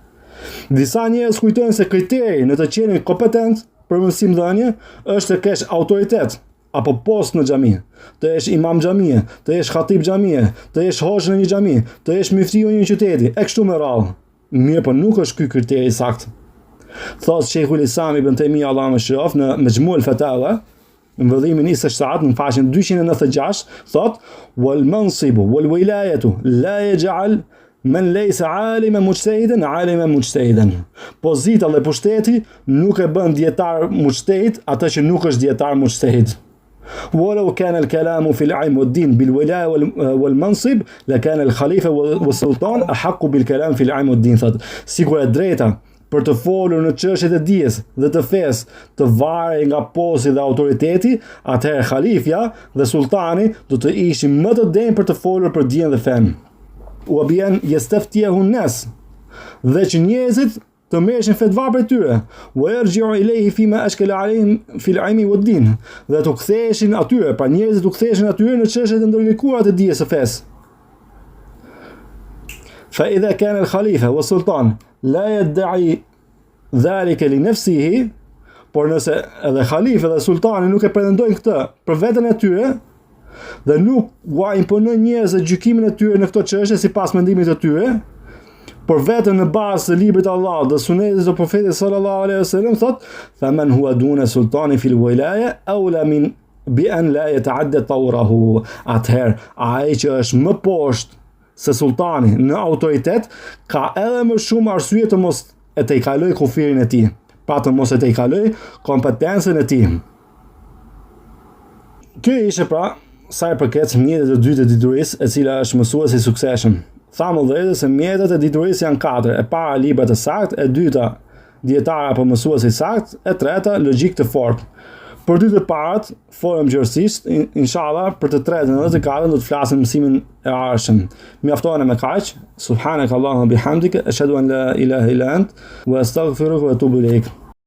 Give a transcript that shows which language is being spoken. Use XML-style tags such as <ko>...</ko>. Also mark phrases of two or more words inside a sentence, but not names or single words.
<sq>Disa njerëz kujtojnë se kriteri në të qenë kompetent për mësimdhënie është të kesh autoritet apo post në xhami, të jesh imam xhamie, të jesh khatib xhamie, të jesh hoxh në një xhami, të jesh muftiu në një qyteti, e kështu me radhë. Mirë, po nuk është ky kriteri i saktë. Thot Sheikhul Islam ibn Taymija, Allah më shëroft, në Majmu' al-Fatawa, në vëllimin 27 në faqen 296, thot:</sq> <ar>"والمنصب والولاية لا يجعل من ليس عالما مجتهدا عالما مجتهدا."</ar> <sq>Pozita dhe pushteti nuk e bën dietar mujtahid atë që nuk është dietar mujtahid.</sq> <ar>ولو كان الكلام في العلم والدين بالولاية والمنصب لكان الخليفة والسلطان أحق بالكلام في العلم والدين.</ar> <sq>Thot, sikur e drejta për të folur në çështjet e dijes dhe të fesë të varej nga posti dhe autoriteti, atëherë halifja dhe sultani do të ishin më të denjë për të folur për dijen dhe fen. U bien</sq> <ar>يستفتيه الناس,</ar> <sq>dhe që njerëzit të merreshin fetva për tyre,</sq> <ar>ويرجع إليه فيما أشكل عليهم في العلم والدين,</ar> <sq>dhe të ktheheshin atyre, pra njerëzit të ktheheshin atyre në çështjet e ndërlikuara të dijes së fesë.</sq> <ar>فإذا كان الخليفة والسلطان لا يدعي ذلك لنفسه،</ar> <sq>por nëse edhe khalife dhe sultani nuk e pretendojnë këtë për veten e tyre dhe nuk ua imponojnë njerëzve gjykimin e tyre në këto çështje sipas mendimit të tyre, por vetëm në bazë të librit të Allahut dhe sunetit të profetit</sq> <ar>صلى الله عليه وسلم,</ar> <sq>thot</sq> <ar>فمن هو دون السلطان في الولاية أولى من بأن لا يتعدى طوره.</ar> <sq>Atëherë ai që është më poshtë se sultani në autoritet ka edhe më shumë arsye të mos e tejkaloj kufirin e tij, pa të mos e tejkaloj kompetencën e tij. Ky ishte pra sa i përket mjetet e dytë të diturisë, e cila është mësuesi i suksesshëm. Thamë dhe se mjetet e diturisë janë 4. E para libra të saktë, e dyta dietar apo mësuesi i saktë, e treta logjik të fortë. Për dy të parat, folëm gjërësisht, inshallah, për të tretën dhe të katën do të flasim mësimin e ardhshëm. Mjaftohen me kaq.</sq> <ar>سبحانك اللهم وبحمدك، أشهد أن لا إله إلا أنت، وأستغفرك وأتوب إليك.</ar>